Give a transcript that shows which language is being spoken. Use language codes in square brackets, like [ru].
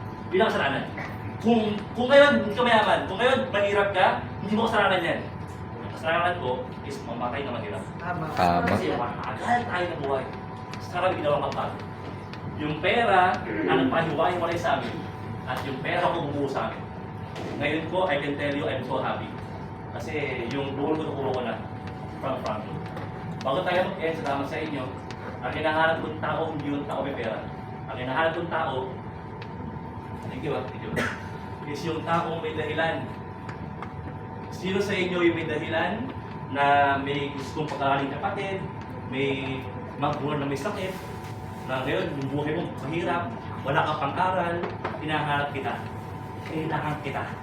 [tl] Bilang kasalanan. Kung ngayon hindi ka mayaman, kung ngayon mahirap ka, hindi mo kasalanan yan. Ang kasalanan ko is mamatay na mahirap. Tama. Kasi matagal tayo na buhay. Sa karami ginawang kapag. Yung pera ang nagpahiwa-hiwalay sa amin at yung pera ko bumuo sa amin. Ngayon ko, [en] I can tell you, I'm so happy. [tl] Kasi yung buhol ko nakuha ko na from Franco. Bago tayo mag-end, salamat sa inyo. Ang hinahanap kong tao, hindi yung tao may pera. Ang hinahanap kong tao, [en] thank you, [tl] is yung taong may dahilan. Sino sa inyo yung may dahilan na may gustong pag-aaraling kapatid, may magulang na may sakit, na ngayon yung buhay mo mahirap, wala kang pang-aral, hinahanap kita. Kailangan kita.